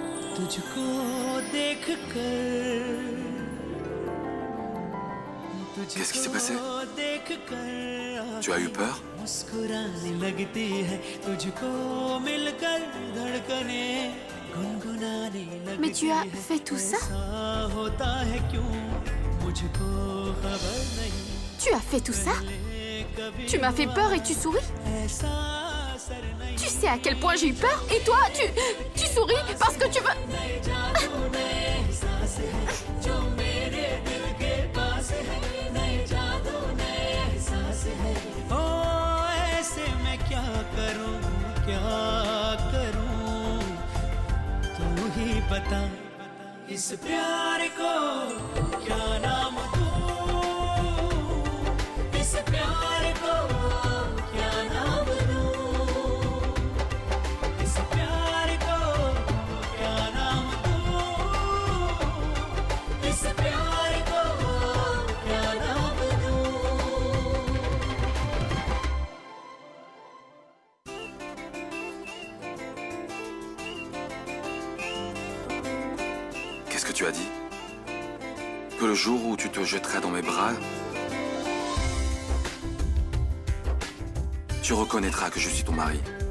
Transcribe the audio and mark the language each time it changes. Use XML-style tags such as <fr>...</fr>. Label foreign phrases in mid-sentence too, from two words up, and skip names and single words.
<hi>तुझको देख कर</hi> <fr>Qu'est-ce qui s'est passé?</fr> <hi>देख कर</hi> <fr>Tu as eu peur?</fr> <hi>मुस्कुराने लगती है तुझको मिलकर धड़कने गुनगुनाने लगती है</hi> <fr>Mais tu as fait tout ça?</fr> <hi>ऐसा होता है क्यों मुझको खबर नहीं</hi> <fr>Tu as fait tout ça? Tu m'as fait peur et tu souris?</fr> <hi>ऐसा असर नहीं</hi> <fr>Tu sais à quel point j'ai eu peur? Et toi, tu souris parce que tu veux...</fr> <hi>जादू नए एहसास है जो मेरे दिल के पास है नए जादू नए एहसास है ओ ऐसे मैं क्या करूं तू ही बता इस प्यार को क्या नाम दूं इस प्यार को क्या नाम दूं इस प्यार को क्या नाम दूं इस प्यार को क्या नाम दूं</hi> <fr>Qu'est-ce que tu as dit? Que le jour où tu te jetterais dans mes bras, tu reconnaîtras que je suis ton mari.</fr>